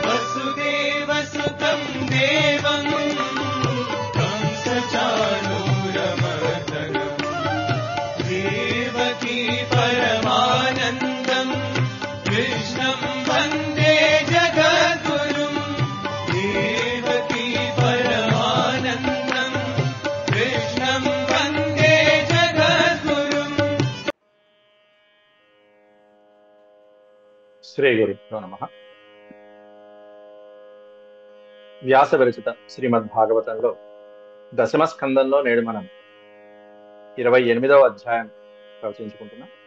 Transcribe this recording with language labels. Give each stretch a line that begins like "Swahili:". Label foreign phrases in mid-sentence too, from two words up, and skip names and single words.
Sanskrit: वसुदेवसुतं देवं कंसचाणूरमर्दनं देवकी परमानन्दं कृष्णं वन्दे जगद्गुरुं देवकी परमानन्दं कृष्णं वन्दे जगद्गुरुम्। శ్రీ గురుభ్యో నమః.
Telugu: వ్యాస విరచిత శ్రీమద్ భాగవతంలో దశమ స్కందంలో నేడు మనం 28వ అధ్యాయం ప్రవచించుకుంటున్నాం.